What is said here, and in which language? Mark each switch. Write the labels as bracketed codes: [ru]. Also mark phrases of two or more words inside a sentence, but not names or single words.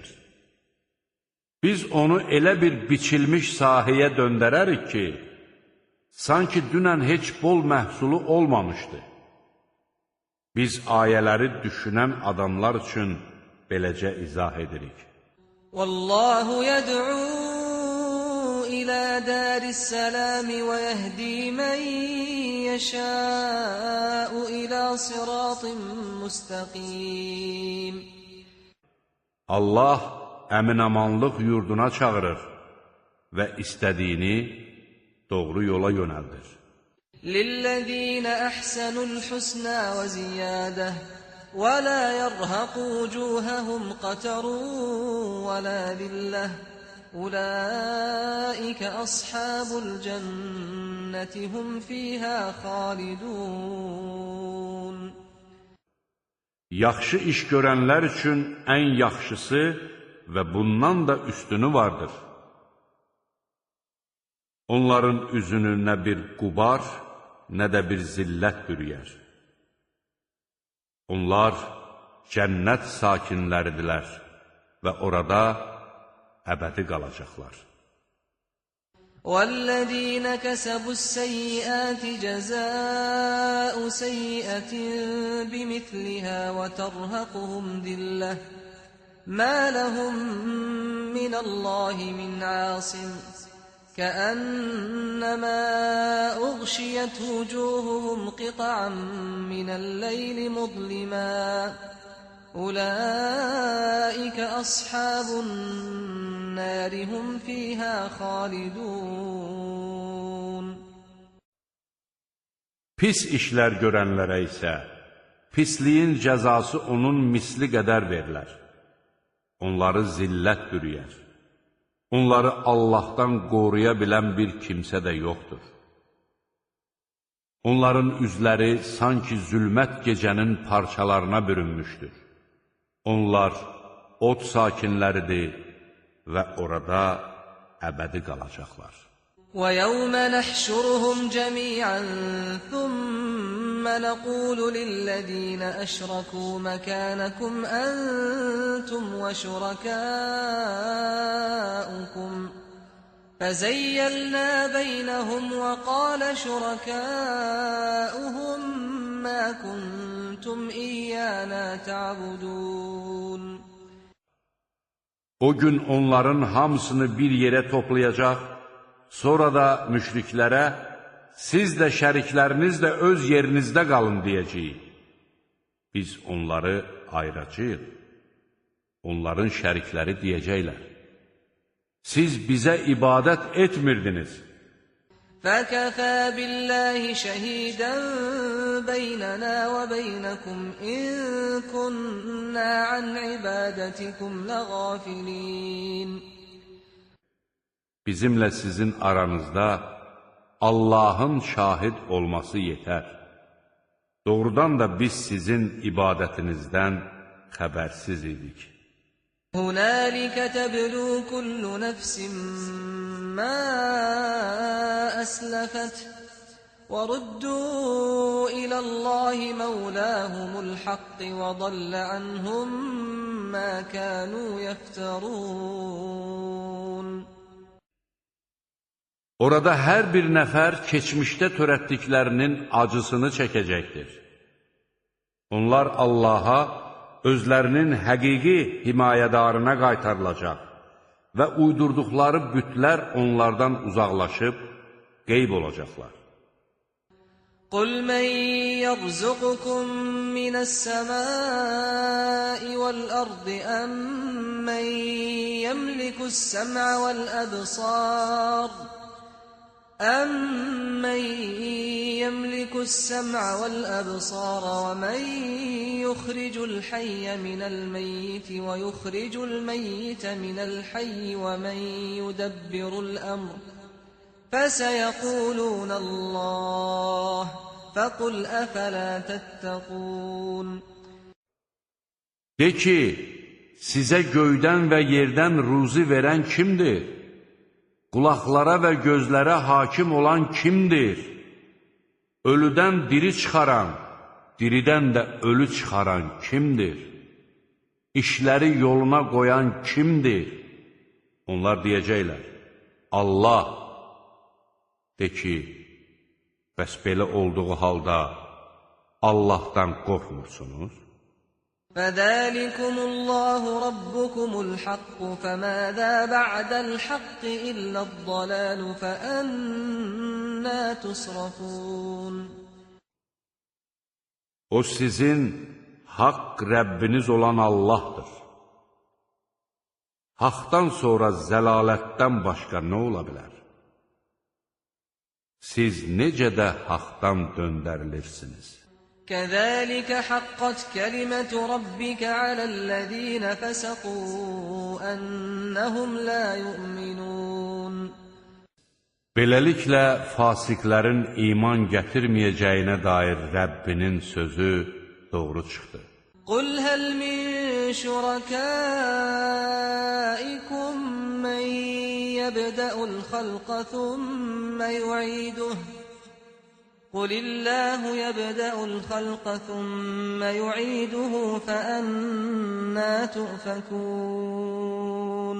[az] Biz onu elə bir biçilmiş sahəyə döndərərik ki, sanki dünən heç bol məhsulu olmamışdı. Biz ayələri düşünən adamlar üçün beləcə izah edirik. [ar] وَاللَّهُ يَدْعُو إِلَىٰ دَارِ السَّلَامِ وَيَهْدِي مَنْ يَشَاءُ إِلَىٰ صِرَاطٍ مُسْتَقِيمٍ. [az] Allah əmin-amanlıq yurduna çağırır və istədiyini doğru yola yönəldir. [ar] لِلَّذِينَ أَحْسَنُوا الْحُسْنَىٰ وَزِيَادَةٌ وَلَا يَرْهَقُ وُجُوهَهُمْ قَتَرٌ وَلَا ذِلَّةٌ. أُولَٰئِكَ أَصْحَابُ الْجَنَّةِ هُمْ فِيهَا خَالِدُونَ. [az] Yaxşı iş görənlər üçün ən yaxşısı və bundan da üstünü vardır. Onların üzünü nə bir qubar, nə də bir zillət bürüyər. Onlar cənnət sakinləridirlər və orada əbədi qalacaqlar. [ar] وَالَّذِينَ كَسَبُوا السَّيِّئَاتِ جَزَاءُ سَيِّئَةٍ بِمِثْلِهَا وَتَرْهَقُهُمْ ذِلَّةٌ مَا لَهُم مِّنَ اللَّهِ مِنْ عَاصِمٍ كَأَنَّمَا أُغْشِيَتْ وُجُوهُهُمْ قِطَعًا مِّنَ اللَّيْلِ مُظْلِمًا أُولَٰئِكَ أَصْحَابُ النَّارِ هُمْ فِيهَا خَالِدُونَ. [az] Pis işlər görənlərə isə pisliyin cəzası onun misli qədər verilər. Onları zillət bürüyər. Onları Allahdan qoruya bilən bir kimsə də yoxdur. Onların üzləri sanki zülmət gecənin parçalarına bürünmüşdür. Onlar od sakinləridir və orada əbədi qalacaqlar. [ar] وَيَوْمَ نَحْشُرُهُمْ جَمِيعًا ثُمَّ نَقُولُ لِلَّذِينَ أَشْرَكُوا مَكَانَكُمْ أَنْتُمْ وَشُرَكَاؤُكُمْ فَزَيَّلْنَا بَيْنَهُمْ وَقَالَ شُرَكَاؤُهُمْ مَا كُنْتُمْ إِيَّانَا تَعْبُدُونَ. [az] O gün onların hamısını bir yerə toplayacaq, sonra da müşriklərə, siz də şərikləriniz də öz yerinizdə qalın deyəcəyik. Biz onları ayıracağıq. Onların şərikləri deyəcəklər. Siz bizə ibadət etmirdiniz. [ar] فَكَفَى بِاللَّهِ شَهِيدًا بَيْنَنَا وَبَيْنَكُمْ إِن كُنَّا عَنْ عِبَادَتِكُمْ لَغَافِلِينَ. [az] Bizimlə sizin aranızda Allahın şahid olması yetər. Doğrudan da biz sizin ibadətinizdən xəbərsiz idik. [ar] هُنَالِكَ تَبْلُو كُلُّ نَفْسٍ مَّا أَسْلَفَتْ وَرُدُّوا إِلَى اللَّهِ مَوْلَاهُمُ الْحَقِّ وَضَلَّ عَنْهُم مَّا كَانُوا يَفْتَرُونَ. [az] Orada hər bir nəfər keçmişdə törətdiklərinin acısını çəkəcəkdir. Onlar Allaha özlərinin həqiqi himayədarına qaytarılacaq və uydurduqları bütlər onlardan uzaqlaşıb qeyb olacaqlar. [ar] قُلْ مَنْ يَرْزُقُكُمْ مِنَ السَّمَاءِ وَالْأَرْضِ أَمَّنْ يَمْلِكُ السَّمْعَ وَالْأَبْصَارَ وَمَنْ يُخْرِجُ الْحَيَّ مِنَ الْمَيِّتِ وَيُخْرِجُ الْمَيِّتَ مِنَ الْحَيِّ وَمَنْ يُدَبِّرُ الْأَمْرَ فَسَيَقُولُونَ اللَّهُ فَقُلْ أَفَلَا تَتَّقُونَ. [az] De ki, sizə göydən və yerdən ruzi verən kimdir? Qulaqlara və gözlərə hakim olan kimdir? Ölüdən diri çıxaran, diridən də ölü çıxaran kimdir? İşləri yoluna qoyan kimdir? Onlar deyəcəklər, Allah. De ki, bəs belə olduğu halda Allahdan qorxmursunuz? [ar] فَذَٰلِكُمُ اللّٰهُ رَبُّكُمُ الْحَقُّ فَمَاذَا بَعْدَ الْحَقِّ إِلَّا الضَّلَالُ فَأَنَّىٰ تُصْرَفُونَ [az] O sizin haqq Rəbbiniz olan Allahdır. Haqdan sonra zəlalətdən başqa nə ola bilər? Siz necə də haqdan döndərilirsiniz? [ar] كَذَٰلِكَ حَقَّتْ كَلِمَةُ رَبِّكَ عَلَى الَّذ۪ينَ فَسَقُوا أَنَّهُمْ لَا يُؤْمِنُونَ [az] Beləliklə, fasiqlərin iman gətirməyəcəyinə dair Rəbbinin sözü doğru çıxdı. [ar] قُلْ هَلْ مِنْ شُرَكَائِكُمْ مَنْ يَبْدَأُ الْخَلْقَ ثُمَّ يُعِيدُهُ قُلِ اللّٰهُ يَبْدَأُ الْخَلْقَ ثُمَّ يُعِيدُهُ فَأَنَّىٰ تُؤْفَكُونَ